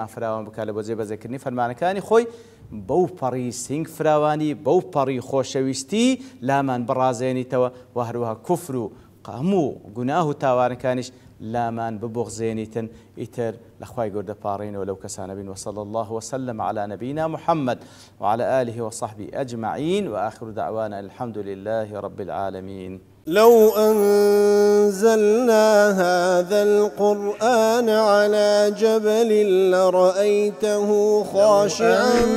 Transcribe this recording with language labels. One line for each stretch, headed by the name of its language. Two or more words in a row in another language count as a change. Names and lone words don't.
Central Kurdish: فراوان بکات لە بۆ جێبەجێکردنی فەرمانەکانی خۆی بەو پەڕی سینگ فراوانی بەو پەڕی خۆشەویستی لامان بڕازێنیتەوە و هەروەها کوفر و هەموو گوناه و تاوانەکانیش لامان ببغزێنیتن ئیتر لە خوای گەورە دەپاڕێنەوە لەو کەسانە بین
Arabic: وصلى الله وسلم على نبينا محمد وعلى آله وصحبه أجمعين وآخر دعوانا الحمد لله رب العالمين. لو أنزلنا هذا القرآن على جبل لرأيته خاشعا